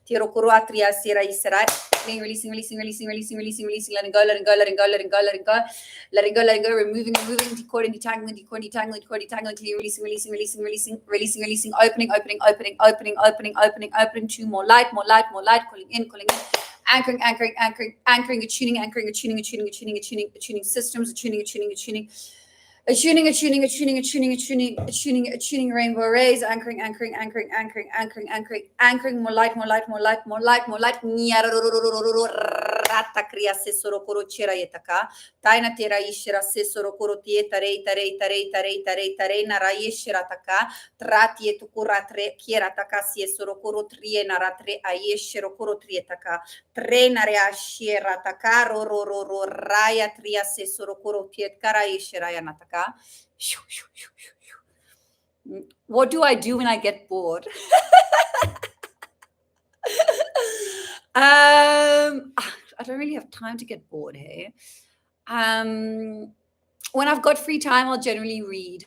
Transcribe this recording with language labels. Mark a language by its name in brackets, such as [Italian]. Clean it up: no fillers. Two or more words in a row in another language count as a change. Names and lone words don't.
[English] Releasing, letting go, removing, decoding, detangling, clear, releasing, opening to more light, calling in, anchoring, attuning systems, attuning, rainbow rays, anchoring, more light, rata kriya se soro koro chera yetaka, taina tera ishira se soro koro tieta rei nara yeshira taka, trati etukura tre kiera taka se soro koro trie nara tre ayeshiro koro trietaka, tre nare ashira taka ro raya tria se soro koro tiet kara yeshira yanataka. What do I do when I get bored? I don't really have time to get bored, hey? When I've got free time, I'll generally read.